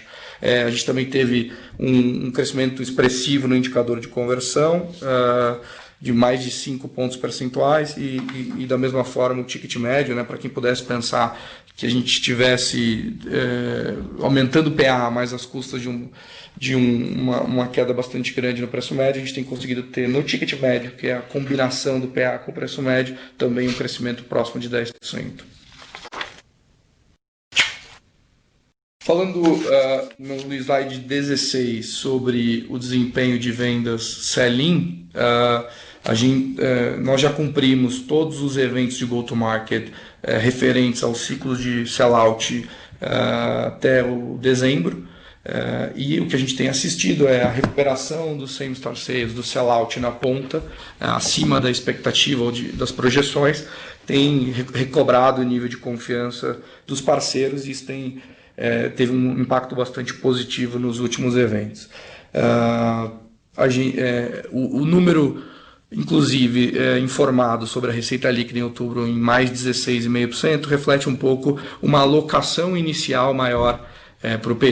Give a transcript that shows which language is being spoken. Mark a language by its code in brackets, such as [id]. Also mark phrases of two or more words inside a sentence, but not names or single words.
[pt] A gente também teve um crescimento expressivo no indicador de conversão, de mais de 5 pontos percentuais e da mesma forma o ticket médio, né, para quem pudesse pensar que a gente estivesse aumentando o PA, mas às custas de uma queda bastante grande no preço médio, a gente tem conseguido ter no ticket médio, que é a combinação do PA com o preço médio, também um crescimento próximo de 10%. Falando no slide 16 sobre o desempenho de vendas sell-in, nós já cumprimos todos os eventos de go-to-market referentes ao ciclo de sell-out até o dezembro. E o que a gente tem assistido é a recuperação do [en] same-store sales, [pt] do sell-out na ponta, acima da expectativa ou das projeções, tem recobrado o nível de confiança dos parceiros e isso teve um impacto bastante positivo nos últimos eventos. O número, inclusive, informado sobre a receita líquida em outubro em mais de 16,5%, reflete um pouco uma alocação inicial maior para o período.